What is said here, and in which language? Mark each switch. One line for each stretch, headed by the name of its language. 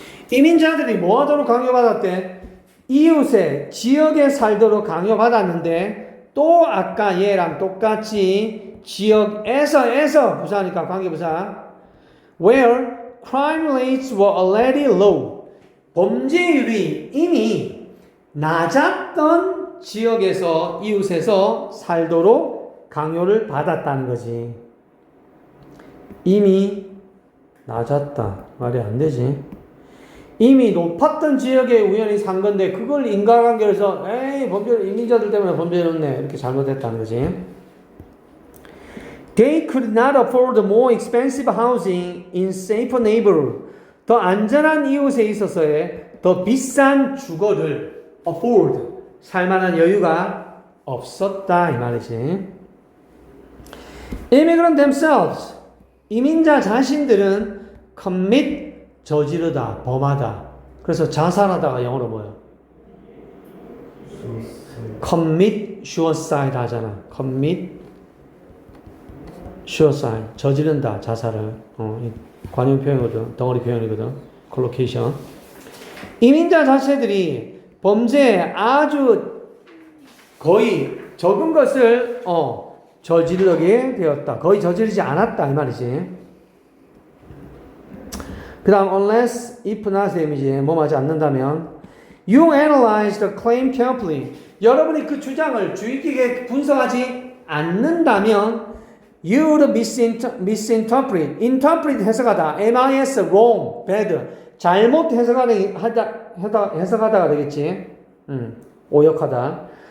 Korean: 이민자들이 뭐 하도록 강요받았대? 이웃의 지역에 살도록 강요받았는데 또 아까 얘랑 똑같이 지역에서 부사니까 관계부사
English: where crime rates were already low
Korean: 범죄율이 이미 낮았던 지역에서 이웃에서 살도록 강요를 받았다는 거지. 이미 낮았다 말이 안 되지. 이미 높았던 지역에 우연히 산 건데 그걸 인과관계로 해서 에이 범죄 이민자들 때문에 범죄였네 이렇게 잘못했다는 거지.
English: They could not afford more expensive housing in safer neighborhood.
Korean: 더 안전한 이웃에 있어서의 더 비싼 주거를 afford 살만한 여유가 없었다 이 말이지.
English: Immigrant themselves
Korean: 이민자 자신들은 commit 저지르다, 범하다. 그래서 자살하다가 영어로 뭐야?
English: commit suicide 하잖아. commit suicide.
Korean: 저지른다, 자살을. 관용 표현이거든. 덩어리 표현이거든. collocation. 이민자 자체들이 범죄에 아주 거의 적은 것을 저지르게 되었다. 거의 저지르지 않았다. 이 말이지. 그 다음 unless, if나 셈이지. 뭐 맞지 않는다면
English: you analyze the claim carefully.
Korean: 여러분이 그 주장을 주의 깊게 분석하지 않는다면
English: you would misinterpret.
Korean: interpret 해석하다.
English: mis wrong, bad.
Korean: 잘못 해석하다가 되겠지. 오역하다.